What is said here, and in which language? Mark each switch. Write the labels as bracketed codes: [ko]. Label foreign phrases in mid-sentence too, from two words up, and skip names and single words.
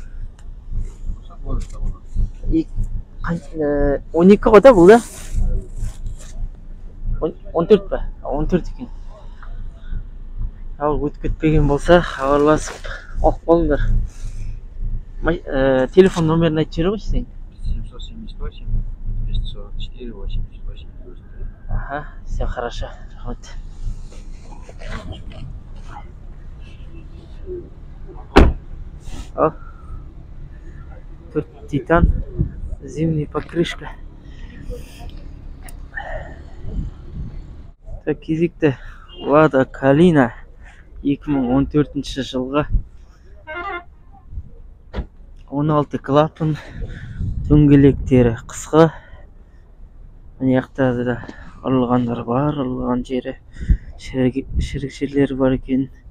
[kk] 12 ғой да бұл, да? 14 па? 14 екен. Ал өтіп кетпеген болса, хабарласып алып қалыңдар. Телефон номерін айтып жібере қойшы сен? 778 244 88 93. [ru] Ага, все хорошо. Вот. Al. 4 титан. Зимний покрышка. Так, [kk] кезекті Lada Kalina 2014 жылғы 16 клапан, дөңгелектері қысқа. Мына жақта да ұрылғандар бар, ұрылған жері шірік жерлері бар екен.